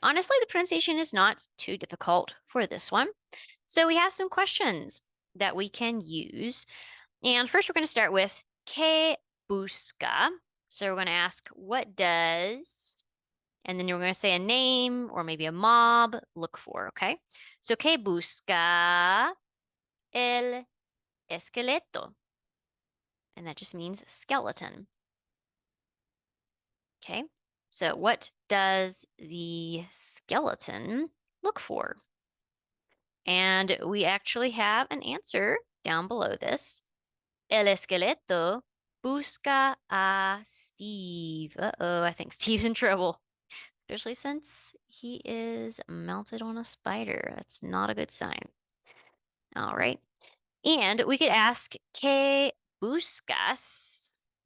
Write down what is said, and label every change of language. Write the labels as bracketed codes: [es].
[en] Honestly, the pronunciation is not too difficult for this one. So we have some questions that we can use. And first, we're going to start with ¿Qué busca? So we're going to ask, what does, and then you're going to say a name or maybe a mob, look for, okay? [es] So, ¿Qué busca el esqueleto? [en] And that just means skeleton. Okay, so what does the skeleton look for? And we actually have an answer down below this. [es] El esqueleto busca a Steve. [en] Uh-oh, I think Steve's in trouble, especially since he is mounted on a spider. That's not a good sign. All right. And we could ask, ¿Qué buscas?